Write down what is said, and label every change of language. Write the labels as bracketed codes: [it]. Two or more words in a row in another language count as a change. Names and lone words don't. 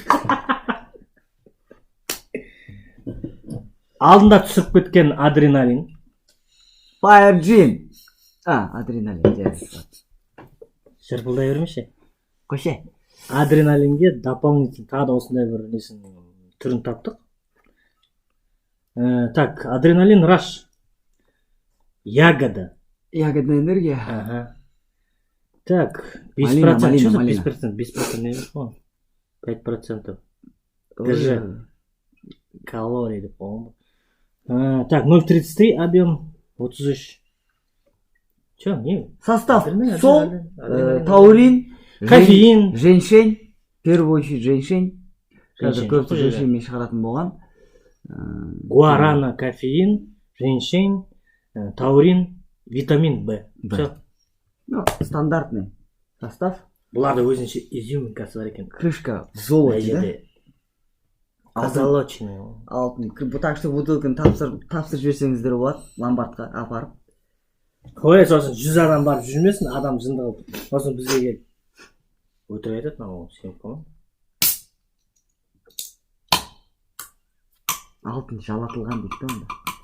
[kk] Алдында түсіп кеткен адреналин. Fire Gym. Адреналин. Шырпылдай бермеші. Қоше. Адреналинге дополнительно тағы да осындай бір несін түрін таптық. [ru] Так, адреналин раш. Ягода. Ягодная энергия. Ага. Так, 5%. Малина, Что за малина. 5%? 5% не вижу. 5%. ГЖ. Калорий, да, по-моему. Так, 0,33 объем. 33. Че, не? Состав. Адреналин, [kk] Сол, [ru] адреналин. таурин, Кофеин. женьшень. В первую очередь женьшень. [kk] Қазір [ru] Женьшень. [kk] көбісі женьшеньмен шығаратын болған. [ru] Гуарана, кофеин, женьшень, таурин, витамин В. Все. Ну, стандартный состав. [kk] Бұларда өзінше изюминкасы бар екен. [ru] Крышка в золоте, да? Позолоченный. [kk] Алтын. [ru] Так что [kk] бутылканы тапсырып жіберсеңіздер болады ломбардқа апарып. Қой, сосын 100 адам барып жүрмесін, адам жынды қылып. Сосын бізге келіп өтірік айтады, мынау сеніп қалмай. Алтын жалатылған дейді да онда.